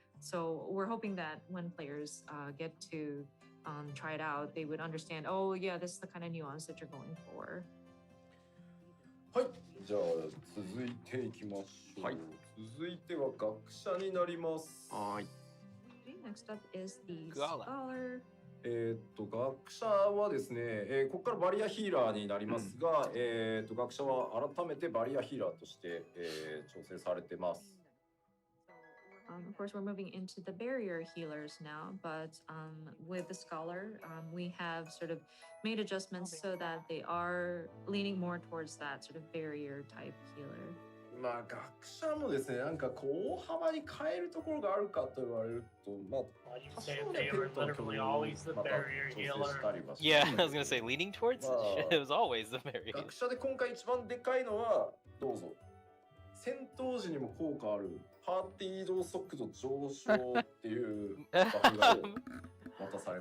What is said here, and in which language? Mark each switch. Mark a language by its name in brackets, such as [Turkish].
[English] So we're hoping that when players get to try it out, they would understand, oh yeah, this is the kind of nuance that you're going for. [Japanese] はい、じゃあ続いていきましょう。はい、続いては学者になります。はい。 [English] Next up is the scholar. [Japanese] 学者はですね、ここからバリアヒーラーになりますが、学者は改めてバリアヒーラーとして、調整されてます。 [English] Of course, we're moving into the barrier healers now, but with the scholar, we have sort of made adjustments so that they are leaning more towards that sort of barrier type healer. [Japanese] まあ学者もですね、なんかこう大幅に変えるところがあるかと言われると、まあ多少ねペットの曲をまた調整したりはし [English] Yeah, I was gonna say leaning towards. It was always the barrier. [Japanese] 学者で今回一番でかいのはどうぞ。戦闘時にも効果あるパーティー移動速度上昇っていうバフが渡されます。